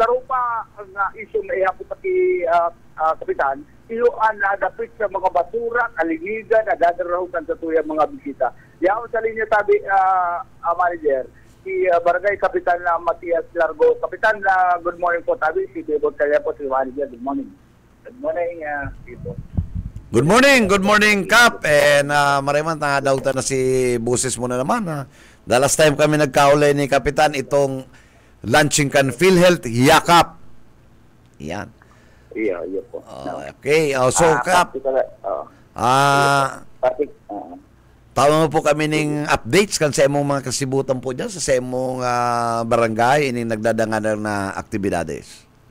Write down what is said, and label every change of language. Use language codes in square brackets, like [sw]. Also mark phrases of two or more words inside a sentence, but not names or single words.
[bik] Sa rupa ang issue na ihapon pati kapitan, iyuan na dapit sa mga basura, kalinigan, na dadarahutan sa tuyang mga bisita. Yaon sa linya tabi, manager, si Barangay Kapitan na Matias Largo. Kapitan, [en] good morning [bik] po tabi, si Debot kaya po si manager. [en] Good morning. Good morning, Debot. Good morning, Kap. [bik] And maraming nadautan na si Buses mo na naman. [en] The last time [bik] kami nagkaulay ni Kapitan, itong launching kan PhilHealth Yakap. Yan. Iya po. Okay. So, Kap, tawag mo po kami ng updates kan sa imong mga kasibutan po dyan sa imong barangay ining nagdadangan na aktibidades.